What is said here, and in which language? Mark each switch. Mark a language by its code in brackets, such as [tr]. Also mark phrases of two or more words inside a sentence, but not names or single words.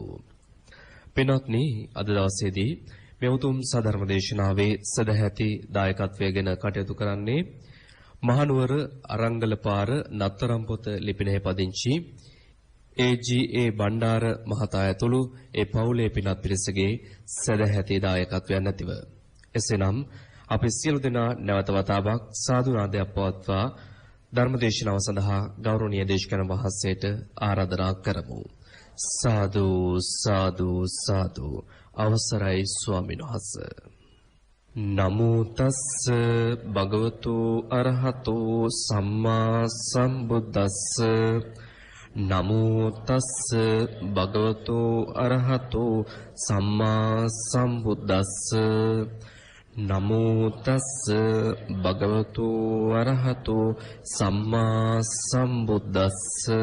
[si] පින්වත්නි, අද දවසේදී මේ උතුම් සද්ධර්ම දේශනාවේ සදැහැති දායකත්වයෙන් කටයුතු කරන්නේ මහනුවර අරංගලපාර නත්තරම්පොත ලිපිණෙහි පදිංචි AGA බණ්ඩාර මහතා ඇතුළු ඒ පවුලේ පින්වත් පිරිසගේ සදැහැති දායකත්වයන් නැතිව එසේනම් අපි සියලු දෙනා නැවත වතාවක් සාදු නාදයක් පවත්වා ධර්මදේශනාව සඳහා ගෞරවනීය දේශකයන් වහන්සේට ආරාධනා කරමු. සාදු සාදු සාදු. අවසරයි ස්වාමීන් වහන්සේ. [pi] නමෝ තස්ස භගවතු අරහතෝ සම්මා සම්බුද්දස්ස. නමෝ තස්ස භගවතු අරහතෝ සම්මා සම්බුද්දස්ස. නමෝ තස්ස භගවතු අරහතෝ සම්මා සම්බුද්දස්ස.